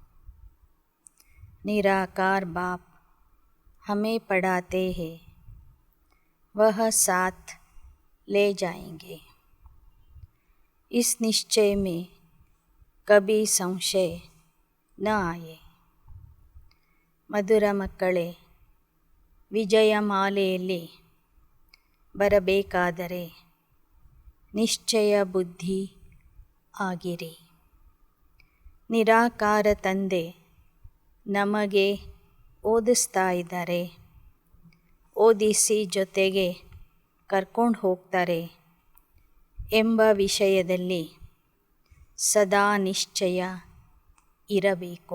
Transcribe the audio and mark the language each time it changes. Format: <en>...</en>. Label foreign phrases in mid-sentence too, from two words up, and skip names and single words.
<hi>निराकार बाप हमें पढ़ाते हैं, वह साथ ले जाएंगे. इस निश्चय में कभी संशय न आए.</hi> <kn>ಮಧುರ ಮಕ್ಕಳೇ, ವಿಜಯ ಮಾಲೆಯಲ್ಲಿ ಬರಬೇಕಾದರೆ ನಿಶ್ಚಯ ಬುದ್ಧಿ ಆಗಿರಿ. ನಿರಾಕಾರ ತಂದೆ ನಮಗೆ ಓದಿಸ್ತಾ ಇದ್ದಾರೆ, ಓದಿಸಿ ಜೊತೆಗೆ ಕರ್ಕೊಂಡು ಹೋಗ್ತಾರೆ ಎಂಬ ವಿಷಯದಲ್ಲಿ ಸದಾ ನಿಶ್ಚಯ ಇರಬೇಕು.</kn>